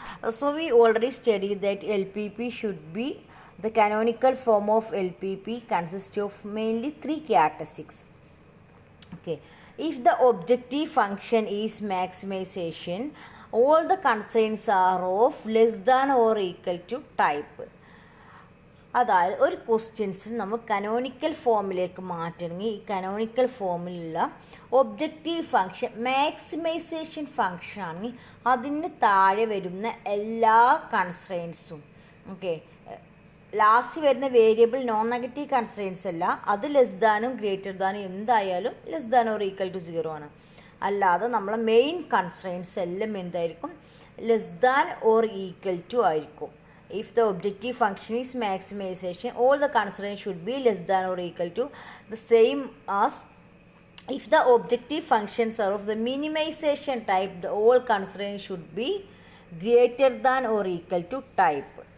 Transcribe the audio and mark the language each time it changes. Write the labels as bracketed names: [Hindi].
[English] So, we already studied that LPP should be the canonical form of LPP consists of mainly three characteristics. Okay, if the objective function is maximization, all the constraints are of less than or equal to type. [Malayalam] അതായത് ഒരു questions നമ്മൾ canonical ഫോമിലേക്ക് മാറ്റണമെങ്കിൽ ഈ canonical ഫോമിലുള്ള objective function maximisation function ആണെങ്കിൽ അതിന് താഴെ വരുന്ന എല്ലാ കൺസ്ട്രെയിൻസും ഓക്കെ ലാസ്റ്റ് വരുന്ന വേരിയബിൾ നോൺ നെഗറ്റീവ് കൺസ്ട്രെയിൻസ് അല്ല, അത് ലെസ് ദാനും ഗ്രേറ്റർ ദാനും എന്തായാലും less than or equal to 0 ആണ്. അല്ലാതെ നമ്മളെ മെയിൻ കൺസ്ട്രെയിൻസ് എല്ലാം എന്തായിരിക്കും, less than or equal to ആയിരിക്കും. [English] If the objective function is maximization, all the constraints should be less than or equal to the same as if the objective functions are of the minimization type, the all constraints should be greater than or equal to type.